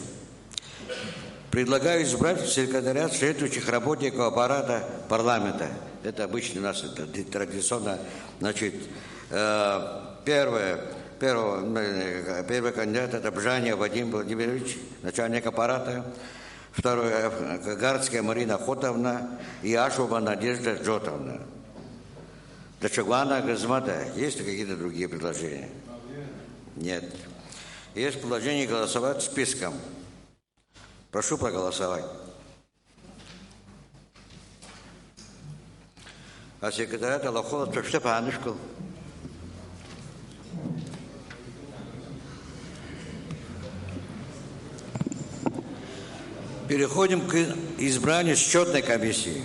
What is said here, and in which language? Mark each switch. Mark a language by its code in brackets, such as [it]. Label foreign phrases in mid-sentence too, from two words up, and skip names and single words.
[ru] Предлагаю избрать секретариат следующих работников аппарата парламента. Это обычно у нас традиционно. Значит, первый кандидат – это Бжаня Вадим Владимирович, начальник аппарата. Второй – Гагарская Марина Хотовна и Ашова Надежда Джотовна. Дачагвана Газмата. Есть ли какие-то другие предложения? Нет. Есть предложение голосовать списком. Прошу проголосовать. А секретарь Аллахова Степанушку. Переходим к избранию счетной комиссии.